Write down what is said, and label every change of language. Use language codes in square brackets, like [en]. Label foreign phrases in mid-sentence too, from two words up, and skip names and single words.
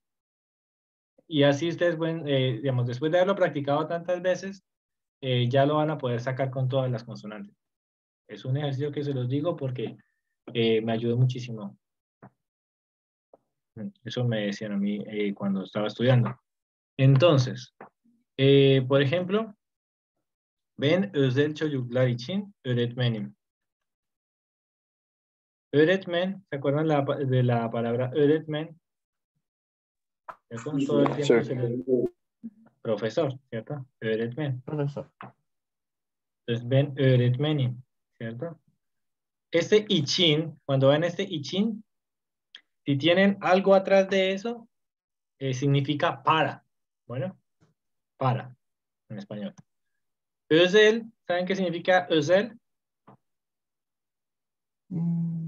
[es] Y así ustedes pueden, digamos, después de haberlo practicado tantas veces, ya lo van a poder sacar con todas las consonantes. Es un ejercicio que se los digo porque me ayudó muchísimo. Eso me decían a mí cuando estaba estudiando. Entonces, por ejemplo, [tr] ben özel çocuklar için öğretmenim. Öğretmen, [es] ¿se acuerdan de la palabra öğretmen? ¿Cierto? Todo el tiempo se le... Profesor, ¿cierto? Öğretmen. Profesor. Entonces, [tr] ben öğretmenim, [es] ¿cierto? Este için, cuando ven este için, si tienen algo atrás de eso, significa para. Bueno, para, en español. Özel, ¿saben qué significa özel? Mm,